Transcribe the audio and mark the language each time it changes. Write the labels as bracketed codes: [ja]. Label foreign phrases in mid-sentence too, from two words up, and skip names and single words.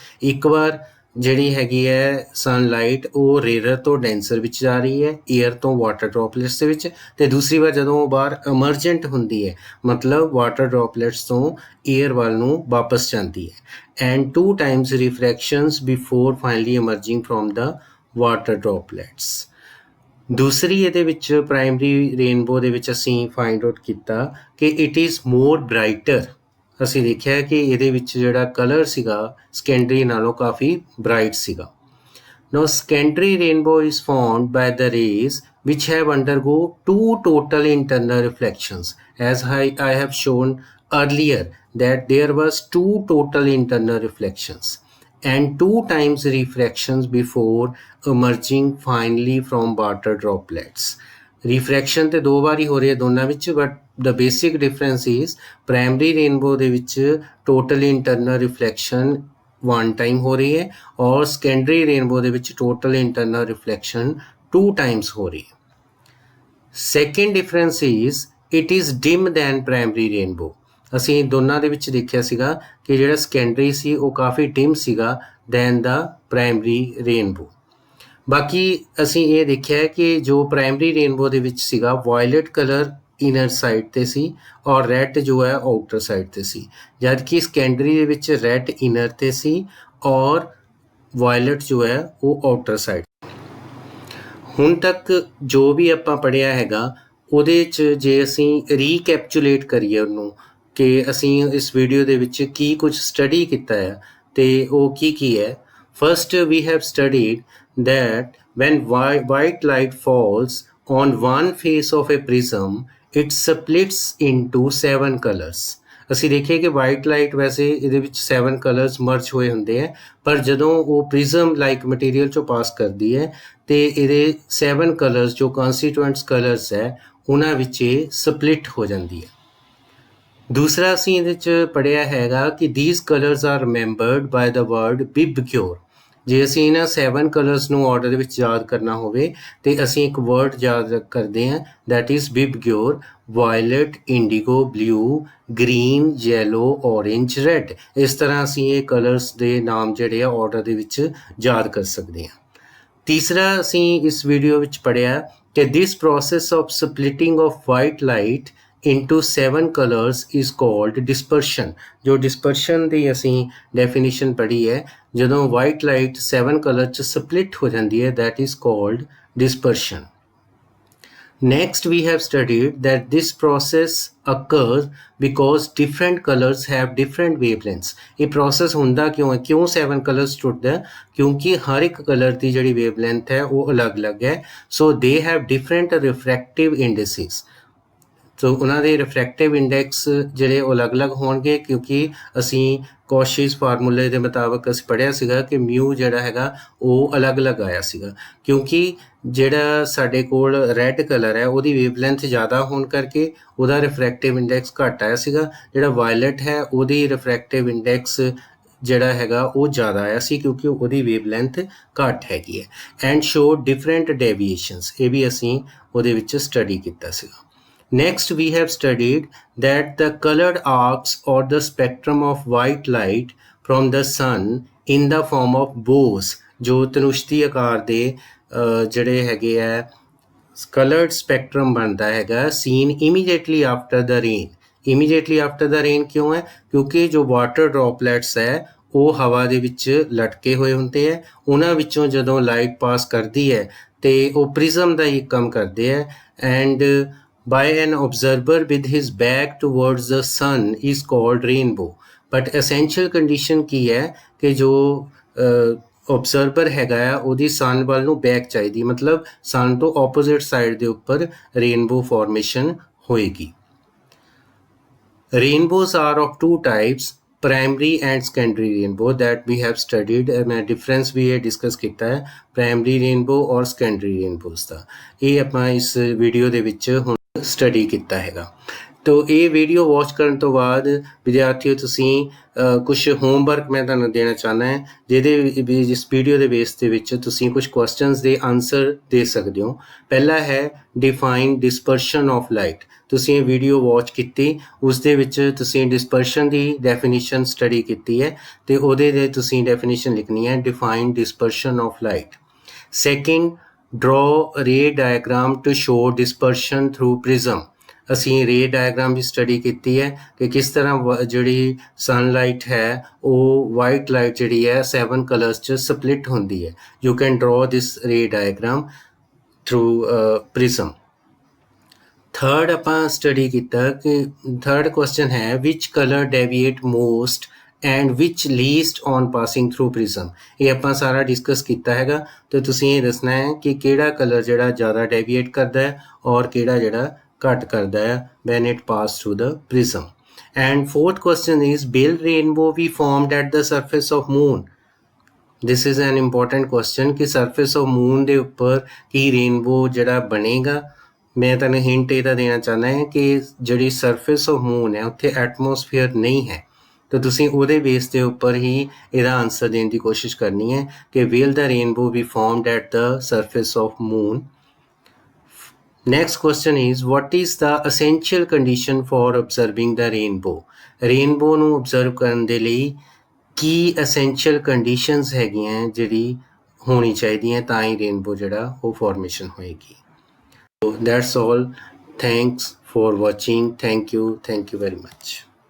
[pa] ਇੱਕ ਵਾਰ ਜਿਹੜੀ ਹੈਗੀ ਹੈ ਸਨਲਾਈਟ ਉਹ ਰੇਅਰ ਤੋਂ ਡੈਂਸਰ ਵਿੱਚ ਜਾ ਰਹੀ ਹੈ, ਏਅਰ ਤੋਂ [en] water droplets [pa] ਦੇ ਵਿੱਚ, ਅਤੇ ਦੂਸਰੀ ਵਾਰ ਜਦੋਂ ਉਹ ਬਾਹਰ emergent ਹੁੰਦੀ ਹੈ, ਮਤਲਬ [en] water droplets [pa] ਤੋਂ ਏਅਰ ਵੱਲ ਨੂੰ ਵਾਪਸ ਜਾਂਦੀ ਹੈ। [en] ਐਂਡ 2 times refractions before finally emerging from the water droplets. [pa] ਦੂਸਰੀ ਇਹਦੇ ਵਿੱਚ [en] primary rainbow [pa] ਦੇ ਵਿੱਚ ਅਸੀਂ [en] find out [pa] ਕੀਤਾ ਕਿ [en] it is more brighter. [pa] ਅਸੀਂ ਦੇਖਿਆ ਕਿ ਇਹਦੇ ਵਿੱਚ ਜਿਹੜਾ ਕਲਰ ਸੀਗਾ ਸੈਕੰਡਰੀ ਨਾਲੋਂ ਕਾਫੀ ਬ੍ਰਾਈਟ ਸੀਗਾ। [en] Now secondary rainbow is formed by the rays which have undergo two total internal reflections, as I have shown earlier that there was two total internal reflections and two times refractions before emerging finally from water droplets. [pa] Refraction ਤੇ ਦੋ ਵਾਰੀ ਹੋ ਰਹੀ ਹੈ ਦੋਨਾਂ ਵਿੱਚ, [en] but the basic difference is primary rainbow [pa] ਦੇ ਵਿੱਚ [en] total internal reflection one time [hi] हो रही है और [en] secondary rainbow [pa] ਦੇ ਵਿੱਚ [en] total internal reflection 2 times [hi] हो रही है। [en] second difference is it is dim than primary rainbow. [pa] ਅਸੀਂ ਦੋਨਾਂ ਦੇ ਵਿੱਚ ਦੇਖਿਆ ਸੀਗਾ ਕਿ ਜਿਹੜਾ ਸੈਕੰਡਰੀ ਸੀ ਉਹ ਕਾਫੀ ਡਿਮ ਸੀਗਾ [en] than the primary rainbow. [pa] ਬਾਕੀ ਅਸੀਂ ਇਹ ਦੇਖਿਆ ਕਿ ਜੋ ਪ੍ਰਾਇਮਰੀ ਰੇਨਬੋ ਦੇ ਵਿੱਚ ਸੀਗਾ [en] violet color inner side [pa] 'ਤੇ ਸੀ ਔਰ ਰੈੱਡ ਜੋ ਹੈ [en] outer side [pa] 'ਤੇ ਸੀ, ਜਦ ਕਿ ਸੈਕੰਡਰੀ ਦੇ ਵਿੱਚ [en] red inner [pa] 'ਤੇ ਸੀ ਔਰ ਵਾਇਲਟ ਜੋ ਹੈ ਉਹ [en] outer side. [pa] ਹੁਣ ਤੱਕ ਜੋ ਵੀ ਆਪਾਂ ਪੜ੍ਹਿਆ ਹੈਗਾ ਉਹਦੇ 'ਚ ਜੇ ਅਸੀਂ ਰੀਕੈਪਚੁਲੇਟ ਕਰੀਏ ਉਹਨੂੰ ਕਿ ਅਸੀਂ ਇਸ ਵੀਡੀਓ ਦੇ ਵਿੱਚ ਕੀ ਕੁਝ ਸਟੱਡੀ ਕੀਤਾ ਹੈ ਅਤੇ ਉਹ ਕੀ ਹੈ। [en] first we have studied that when white light falls on one face of a prism it splits into 7 colors। [pa] ਅਸੀਂ ਦੇਖੀਏ ਕਿ [en] white light [pa] ਵੈਸੇ ਇਹਦੇ ਵਿੱਚ 7 [en] colors merge [pa] ਹੋਏ ਹੁੰਦੇ ਹੈ, ਪਰ ਜਦੋਂ ਉਹ [en] prism like material [pa] 'ਚੋਂ ਪਾਸ ਕਰਦੀ ਹੈ ਅਤੇ ਇਹਦੇ 7 ਕਲਰਸ ਜੋ [en] constituents colors [pa] ਹੈ ਉਹਨਾਂ ਵਿੱਚ ਇਹ ਸਪਲਿਟ ਹੋ ਜਾਂਦੀ ਹੈ। ਦੂਸਰਾ ਅਸੀਂ ਇਹਦੇ 'ਚ ਪੜ੍ਹਿਆ ਹੈਗਾ ਕਿ [en] these colors are remembered by the word bibgyor। [pa] ਜੇ ਅਸੀਂ ਇਹਨਾਂ 7 ਕਲਰਸ ਨੂੰ ਆਰਡਰ ਦੇ ਵਿੱਚ ਯਾਦ ਕਰਨਾ ਹੋਵੇ ਤੇ ਅਸੀਂ ਇੱਕ ਵਰਡ ਯਾਦ ਕਰਦੇ ਹਾਂ [en] that is bibgyor. Violet, indigo, blue, green, yellow, orange, red. [pa] ਇਸ ਤਰ੍ਹਾਂ ਅਸੀਂ ਇਹ ਕਲਰਸ ਦੇ ਨਾਮ ਜਿਹੜੇ ਆ ਆਰਡਰ ਦੇ ਵਿੱਚ ਯਾਦ ਕਰ ਸਕਦੇ ਹਾਂ। ਤੀਸਰਾ ਅਸੀਂ ਇਸ ਵੀਡੀਓ ਵਿੱਚ ਪੜ੍ਹਿਆ ਕਿ [en] this process of splitting of white light into 7 colors is called dispersion। [pa] ਜੋ dispersion ਦੀ ਅਸੀਂ definition ਪੜ੍ਹੀ ਹੈ, ਜਦੋਂ [en] white light [pa] 7 color 'ਚ split ਹੋ ਜਾਂਦੀ ਹੈ [en] that is called dispersion। Next we have studied that this process occurs because different colors have different wavelengths। [pa] ਇਹ process ਹੁੰਦਾ ਕਿਉਂ ਹੈ, ਕਿਉਂ 7 colors ਟੁੱਟਦਾ ਹੈ, ਕਿਉਂਕਿ ਹਰ ਇੱਕ ਕਲਰ ਦੀ ਜਿਹੜੀ wavelength ਹੈ ਉਹ ਅਲੱਗ-ਅਲੱਗ ਹੈ। [en] so they have different refractive indices। [pa] ਸੋ ਉਹਨਾਂ ਦੇ [en] refractive index [pa] ਜਿਹੜੇ ਉਹ ਅਲੱਗ-ਅਲੱਗ ਹੋਣਗੇ ਕਿਉਂਕਿ ਅਸੀਂ ਕੌਸ਼ੀ's ਫਾਰਮੂਲੇ ਦੇ ਮੁਤਾਬਕ ਅਸੀਂ ਪੜ੍ਹਿਆ ਸੀਗਾ ਕਿ ਮਿਊ ਜਿਹੜਾ ਹੈਗਾ ਉਹ ਅਲੱਗ-ਅਲੱਗ ਆਇਆ ਸੀਗਾ, ਕਿਉਂਕਿ ਜਿਹੜਾ ਸਾਡੇ ਕੋਲ [en] red color [pa] ਹੈ ਉਹਦੀ ਵੇਵਲੈਂਥ ਜ਼ਿਆਦਾ ਹੋਣ ਕਰਕੇ ਉਹਦਾ [en] refractive index [pa] ਘੱਟ ਆਇਆ ਸੀਗਾ। ਜਿਹੜਾ ਵਾਇਲਟ ਹੈ ਉਹਦੀ [en] refractive index [pa] ਜਿਹੜਾ ਹੈਗਾ ਉਹ ਜ਼ਿਆਦਾ ਆਇਆ ਸੀ ਕਿਉਂਕਿ ਉਹਦੀ ਵੇਵਲੈਂਥ ਘੱਟ ਹੈਗੀ ਹੈ। [en] and show different deviations, [pa] ਇਹ ਵੀ ਅਸੀਂ ਉਹਦੇ ਵਿੱਚ ਸਟੱਡੀ ਕੀਤਾ ਸੀਗਾ। [en] Next we have studied that the colored arcs or the spectrum of white light from the sun in the form of bows, [pa] ਜੋ ਤਨੁਸ਼ਤੀ ਆਕਾਰ ਦੇ ਜਿਹੜੇ ਹੈਗੇ ਆ [en] colored spectrum [pa] ਬਣਦਾ ਹੈਗਾ [en] seen immediately after the rain। immediately after the rain [pa] ਕਿਉਂ ਹੈ, ਕਿਉਂਕਿ ਜੋ [en] water droplets [pa] ਹੈ ਉਹ ਹਵਾ ਦੇ ਵਿੱਚ ਲਟਕੇ ਹੋਏ ਹੁੰਦੇ ਹੈ, ਉਹਨਾਂ ਵਿੱਚੋਂ ਜਦੋਂ ਲਾਈਟ ਪਾਸ ਕਰਦੀ ਹੈ ਅਤੇ ਉਹ ਪ੍ਰਿਜ਼ਮ ਦਾ ਹੀ ਕੰਮ ਕਰਦੇ ਹੈ ਐਂਡ [en] by an observer with his back towards the sun is called rainbow। but essential condition [pa] ਕੀ ਹੈ ਕਿ ਜੋ observer ਹੈਗਾ ਆ ਉਹਦੀ sun ਵੱਲ ਨੂੰ ਬੈਕ ਚਾਹੀਦੀ, ਮਤਲਬ sun ਤੋਂ opposite ਸਾਈਡ ਦੇ ਉੱਪਰ [en] rainbow formation [pa] ਹੋਏਗੀ। [en] rainbows are of two types, primary and secondary rainbow that we have studied। [pa] ਮੈਂ difference ਵੀ ਇਹ ਡਿਸਕਸ ਕੀਤਾ ਹੈ [en] primary rainbow [pa] ਔਰ [en] secondary rainbows [pa] ਦਾ, ਇਹ ਆਪਾਂ ਇਸ ਵੀਡੀਓ ਦੇ ਵਿੱਚ ਹੁਣ ਸਟੱਡੀ ਕੀਤਾ ਹੈਗਾ। ਤੋ ਇਹ ਵੀਡੀਓ ਵਾਚ ਕਰਨ ਤੋਂ ਬਾਅਦ ਵਿਦਿਆਰਥੀਓ ਤੁਸੀਂ ਕੁਛ ਹੋਮਵਰਕ ਮੈਂ ਤੁਹਾਨੂੰ ਦੇਣਾ ਚਾਹੁੰਦਾ ਹੈ ਜਿਹਦੇ ਜਿਸ ਵੀਡੀਓ ਦੇ ਬੇਸ ਦੇ ਵਿੱਚ ਤੁਸੀਂ ਕੁਛ ਕੁਐਸਚਨਸ ਦੇ ਆਨਸਰ ਦੇ ਸਕਦੇ ਹੋ। ਪਹਿਲਾ ਹੈ [en] define dispersion of light. [pa] ਤੁਸੀਂ ਇਹ [en] video watch [pa] ਕੀਤੀ, ਉਸ ਦੇ ਵਿੱਚ ਤੁਸੀਂ ਡਿਸਪਰਸ਼ਨ ਦੀ ਡੈਫੀਨੇਸ਼ਨ ਸਟੱਡੀ ਕੀਤੀ ਹੈ ਅਤੇ ਉਹਦੇ ਦੇ ਤੁਸੀਂ ਡੈਫੀਨੇਸ਼ਨ ਲਿਖਣੀ ਹੈ [en] define dispersion of light. second, draw ray diagram to show dispersion through prism। [pa] ਅਸੀਂ [en] ray diagram [pa] ਵੀ ਸਟੱਡੀ ਕੀਤੀ ਹੈ ਕਿ ਕਿਸ ਤਰ੍ਹਾਂ ਜਿਹੜੀ ਸਨਲਾਈਟ ਹੈ ਉਹ [en] white light [pa] ਜਿਹੜੀ ਹੈ 7 ਕਲਰਸ 'ਚ ਸਪਲਿਟ ਹੁੰਦੀ ਹੈ। [en] You can draw this ray diagram through prism. [pa] ਥਰਡ ਆਪਾਂ ਸਟੱਡੀ ਕੀਤਾ ਕਿ ਥਰਡ ਕੁਐਸਚਨ ਹੈ [en] which color deviate most and which least on passing through prism. [pa] ਇਹ ਆਪਾਂ ਸਾਰਾ ਡਿਸਕਸ ਕੀਤਾ ਹੈਗਾ ਤੇ ਤੁਸੀਂ ਇਹ ਦੱਸਣਾ ਹੈ ਕਿ ਕਿਹੜਾ ਕਲਰ ਜਿਹੜਾ ਜ਼ਿਆਦਾ ਡੈਵੀਏਟ ਕਰਦਾ ਹੈ ਔਰ ਕਿਹੜਾ ਜਿਹੜਾ ਘੱਟ ਕਰਦਾ ਹੈ [en] when it pass through the prism. And fourth question is, will rainbow be formed at the surface of moon? This is an important question कि surface of moon [pa] ਦੇ ਉੱਪਰ ਕੀ rainbow ਜਿਹੜਾ ਬਣੇਗਾ। ਮੈਂ ਤੁਹਾਨੂੰ ਹਿੰਟ ਇਹਦਾ ਦੇਣਾ ਚਾਹੁੰਦਾ ਹਾਂ ਕਿ ਜਿਹੜੀ [en] surface of moon [pa] ਹੈ ਉੱਥੇ ਐਟਮੋਸਫੀਅਰ ਨਹੀਂ ਹੈ, ਤਾਂ ਤੁਸੀਂ ਉਹਦੇ ਬੇਸ ਦੇ ਉੱਪਰ ਹੀ ਇਹਦਾ ਆਨਸਰ ਦੇਣ ਦੀ ਕੋਸ਼ਿਸ਼ ਕਰਨੀ ਹੈ ਕਿ [en] will the rainbow be formed at the surface of moon? Next question is, what is the essential condition for observing the rainbow? [pa] Rainbow ਨੂੰ observe ਕਰਨ ਦੇ ਲਈ ਕੀ essential conditions ਹੈਗੀਆਂ ਜਿਹੜੀ ਹੋਣੀ ਚਾਹੀਦੀਆਂ ਤਾਂ ਹੀ rainbow ਜਿਹੜਾ ਉਹ formation ਹੋਏਗੀ। [en] So that's all. Thanks for watching. Thank you very much.